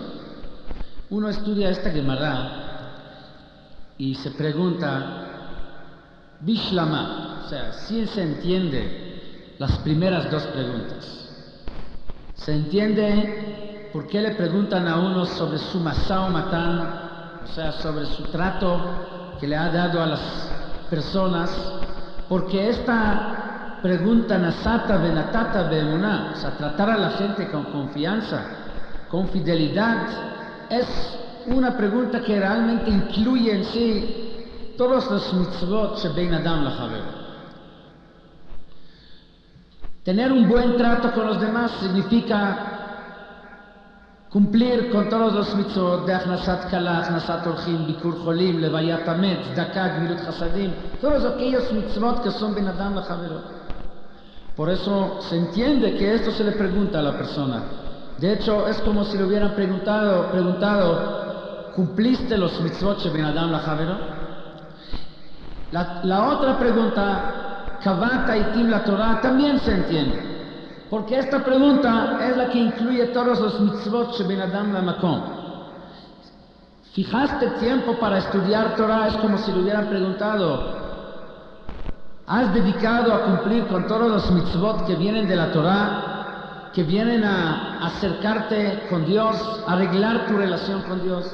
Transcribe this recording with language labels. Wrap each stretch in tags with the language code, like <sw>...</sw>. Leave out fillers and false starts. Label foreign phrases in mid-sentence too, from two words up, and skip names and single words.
<es>Uno estudia esta Gemara y se pregunta Bishlama, o sea, si se entiende las primeras dos preguntas. Se entiende por qué le preguntan a uno sobre su masá o matán, o sea, sobre su trato que le ha dado a las personas, porque esta pregunta</es> <he>נשאת ונתת באמונה,</he> <es>o sea, tratar a la gente con confianza, con fidelidad, es una pregunta que realmente incluye en sí todos los</es> <he>מצוות שבין אדם לחברו.</he> <es>Tener un buen trato con los demás significa cumplir con todos los mitzvot de</es> <he>הכנסת כלה הכנסת אורחים ביקור חולים לוית המת צדקה גמילות חסדים,</he> <es>todos aquellos mitzvot que son</es> <he>בין אדם לחברו.</he> <es>Por eso se entiende que esto se le pregunta a la persona. De hecho, es como si le hubieran preguntado ¿cumpliste los mitzvot de</es> <he>בין אדם לחברו?</he> <es>La otra pregunta,</es> <he>קבעת עתים לתורה,</he> <es>también se entiende. Porque esta pregunta es la que incluye todos los</es> <he>מצוות שבין אדם למקום.</he> <es>¿Fijaste tiempo para estudiar Torah? Es como si le hubieran preguntado ¿has dedicado a cumplir con todos los mitzvot que vienen de la Torah, que vienen a acercarte con Dios, a arreglar tu relación con Dios?</es>